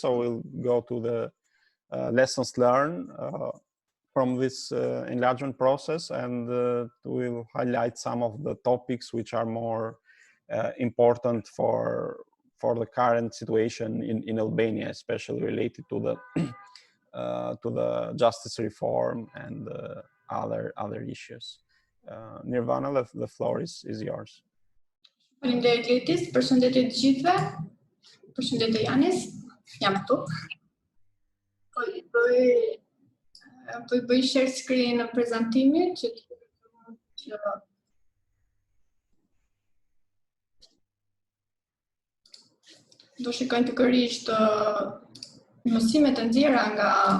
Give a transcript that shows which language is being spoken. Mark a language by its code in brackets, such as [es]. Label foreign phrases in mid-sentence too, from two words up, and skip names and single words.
[en] So we'll go to the lessons learned from this enlargement process, and we'll highlight some of the topics which are more important for the current situation in Albania, especially related to the justice reform and other issues. Nirvana, the floor is yours. [sq] Faleminderit Letis, përshëndetje të gjithëve. Përshëndetje Janis, jam këtu. Po i bëj [en] share screen [sq] në prezantimin që do shikojnë pikërisht mësimet e nxjerra nga